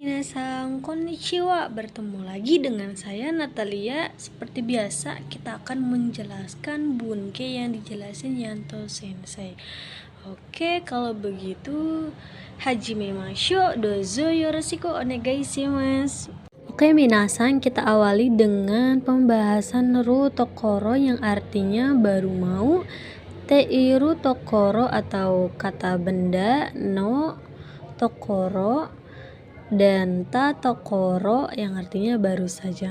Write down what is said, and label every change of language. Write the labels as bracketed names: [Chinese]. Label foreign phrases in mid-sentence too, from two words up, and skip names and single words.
[Japanese] 皆さん、こんにちは. [Indonesian] Bertemu lagi dengan saya Natalia. Seperti biasa, kita akan menjelaskan bunke yang dijelasin Yanto Sensei. Oke, kalau begitu [Japanese] 始めましょう、どうぞよろしくお願いします. [Indonesian] Oke minasan, kita awali dengan pembahasan [Japanese] るところ [Indonesian] yang artinya baru mau, [Japanese] ているところ [Indonesian] atau kata benda, [Japanese] のところ, [Indonesian] dan [Japanese] たところ [Indonesian] yang artinya baru saja.